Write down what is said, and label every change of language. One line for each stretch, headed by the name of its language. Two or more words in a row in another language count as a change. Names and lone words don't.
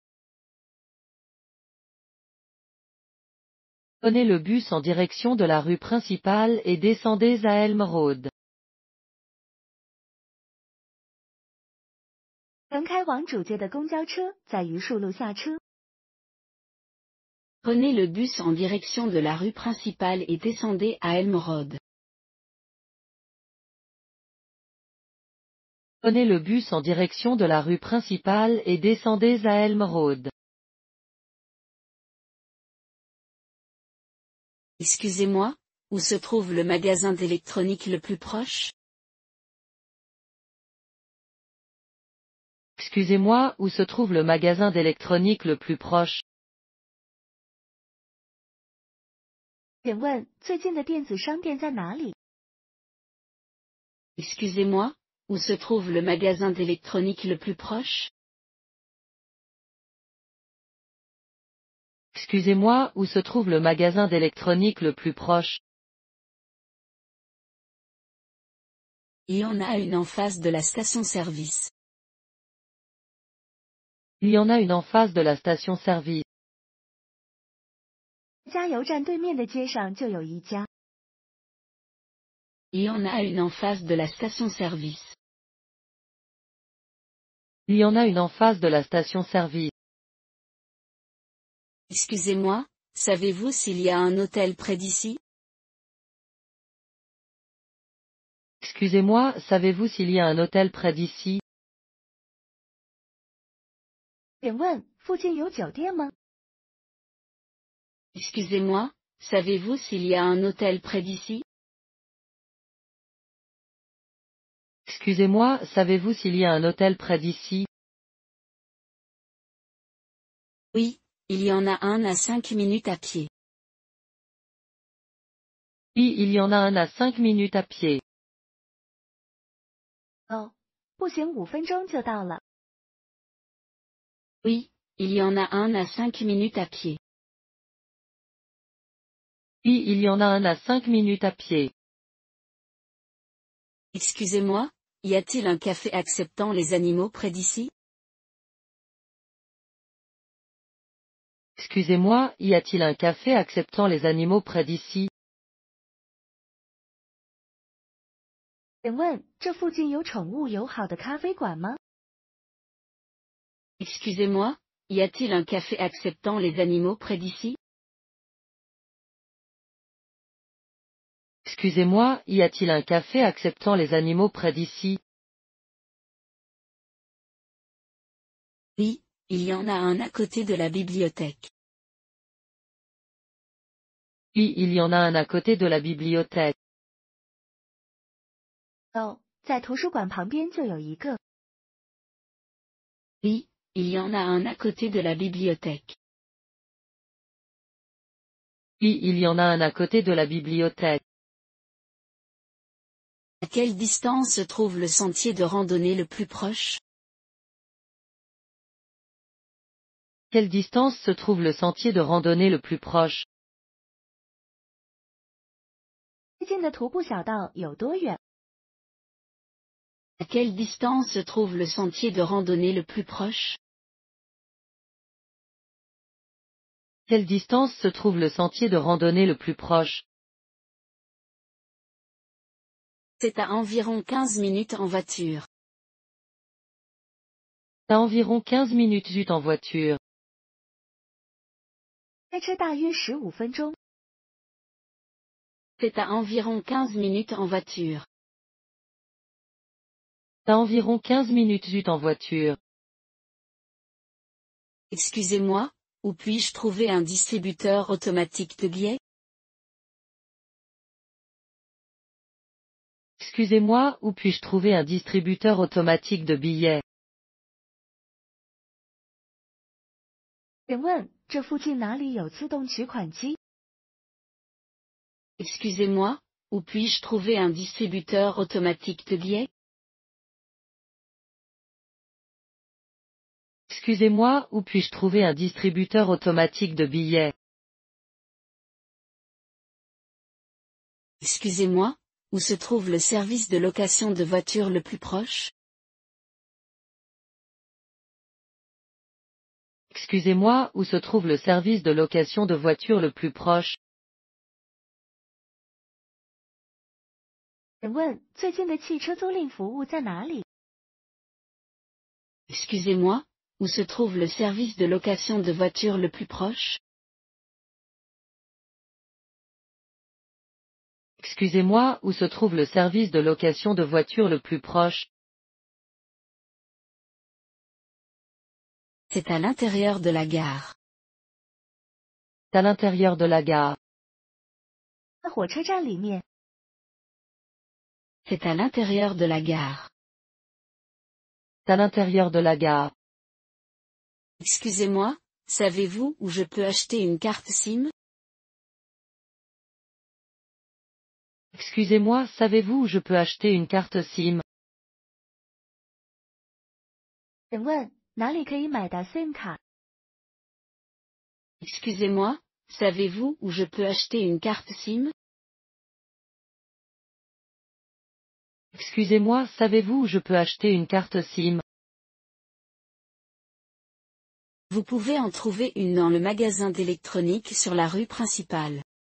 French: Prenez le bus en direction de la rue principale et descendez à Elm Road.
Chinese: 乘开往主街的公交车在榆树路下车。
French: Prenez le bus en direction de la rue principale et descendez à Elm Road. Prenez le bus en direction de la rue principale et descendez à Elm Road. Excusez-moi, où se trouve le magasin d'électronique le plus proche? Excusez-moi, où se trouve le magasin d'électronique le plus proche?
Chinese: 请问最近的电子商店在哪里？
French: Excusez-moi, où se trouve le magasin d'électronique le plus proche? Excusez-moi, où se trouve le magasin d'électronique le plus proche? Il y en a une en face de la station-service. Il y en a une en face de la station-service.
Chinese: 加油站对面的街上就有一家。
French: Il y en a une en face de la station-service. Il y en a une en face de la station-service. Excusez-moi, savez-vous s'il y a un hôtel près d'ici? Excusez-moi, savez-vous s'il y a un hôtel près d'ici?
Chinese: 请问附近有酒店吗？
French: Excusez-moi, savez-vous s'il y a un hôtel près d'ici? Excusez-moi, savez-vous s'il y a un hôtel près d'ici? Oui, il y en a un à 5 minutes à pied. Oui, il y en a un à 5 minutes à pied.
Chinese: 哦，步行5分钟就到了。
French: Oui, il y en a un à 5 minutes à pied. Oui, il y en a un à 5 minutes à pied. Excusez-moi, y a-t-il un café acceptant les animaux près d'ici? Excusez-moi, y a-t-il un café acceptant les animaux près d'ici?
Chinese: 请问这附近有宠物友好的咖啡馆吗？
French: Excusez-moi, y a-t-il un café acceptant les animaux près d'ici? Excusez-moi, y a-t-il un café acceptant les animaux près d'ici? Oui, il y en a un à côté de la bibliothèque. Oui, il y en a un à côté de la bibliothèque.
Chinese: 哦，在图书馆旁边就有一个。
French: Oui, il y en a un à côté de la bibliothèque. Oui, il y en a un à côté de la bibliothèque. À quelle distance se trouve le sentier de randonnée le plus proche? Quelle distance se trouve le sentier de randonnée le plus proche?
Chinese: 最近的徒步小道有多远？
French: À quelle distance se trouve le sentier de randonnée le plus proche? Quelle distance se trouve le sentier de randonnée le plus proche? C'est à environ 15 minutes en voiture. À environ 15 minutes zut en voiture.
Chinese: 开车大约15分钟。
French: C'est à environ 15 minutes en voiture. T'as environ 15 minutes zut en voiture. Excusez-moi, où puis-je trouver un distributeur automatique de billets? Excusez-moi, où puis-je trouver un distributeur automatique de billets?
Chinese: 请问这附近哪里有自动取款机？
French: Excusez-moi, où puis-je trouver un distributeur automatique de billets? Excusez-moi, où puis-je trouver un distributeur automatique de billets? Excusez-moi, où se trouve le service de location de voitures le plus proche? Excusez-moi, où se trouve le service de location de voitures le plus proche?
Chinese: 请问最近的汽车租赁服务在哪里？
French: Excusez-moi, où se trouve le service de location de voitures le plus proche? Excusez-moi, où se trouve le service de location de voitures le plus proche? C'est à l'intérieur de la gare. C'est à l'intérieur de la gare.
Chinese: 在火车站里面。
French: C'est à l'intérieur de la gare. C'est à l'intérieur de la gare. Excusez-moi, savez-vous où je peux acheter une carte SIM? Excusez-moi, savez-vous où je peux acheter une carte SIM?
Chinese: 请问哪里可以买到 SIM 卡？
French: Excusez-moi, savez-vous où je peux acheter une carte SIM? Excusez-moi, savez-vous où je peux acheter une carte SIM? Vous pouvez en trouver une dans le magasin d'électronique sur la rue principale.